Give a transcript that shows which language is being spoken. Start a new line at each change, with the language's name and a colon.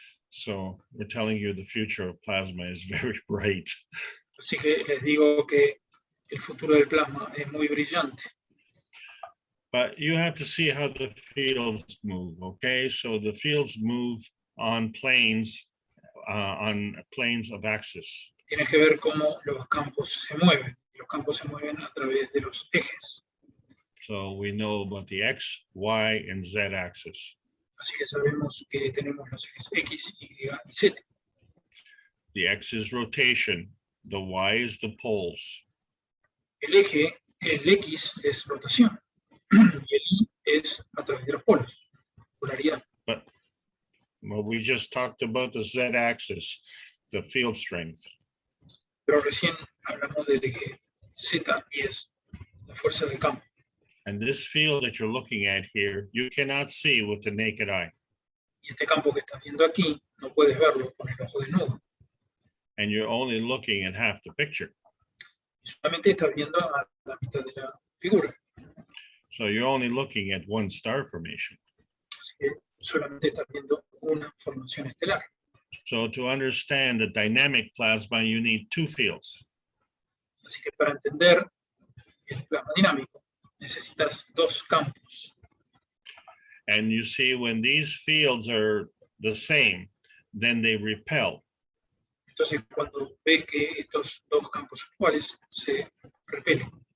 English: So we're telling you the future of plasma is very bright.
Spanish: Así que les digo que el futuro del plasma es muy brillante.
English: But you have to see how the fields move, okay? So the fields move on planes of axis.
Spanish: Tienes que ver cómo los campos se mueven. Los campos se mueven a través de los ejes.
English: So we know about the X, Y, and Z axis.
Spanish: Así que sabemos que tenemos los ejes X, Y y Z.
English: The X is rotation, the Y is the poles.
Spanish: El X es rotación y el Y es a través de los polos, polaridad.
English: Well, we just talked about the Z axis, the field strength.
Spanish: Pero recién hablamos de que Z es la fuerza del campo.
English: And this field that you're looking at here, you cannot see with the naked eye.
Spanish: Y este campo que estás viendo aquí, no puedes verlo con el ojo desnudo.
English: And you're only looking at half the picture.
Spanish: Y solamente estás viendo a la mitad de la figura.
English: So you're only looking at one star formation.
Spanish: Así que solamente estás viendo una formación estelar.
English: So to understand the dynamic plasma, you need two fields.
Spanish: Así que para entender el plasma dinámico, necesitas dos campos.
English: And you see when these fields are the same, then they repel.
Spanish: Entonces, cuando ves que estos dos campos actuales se repelen.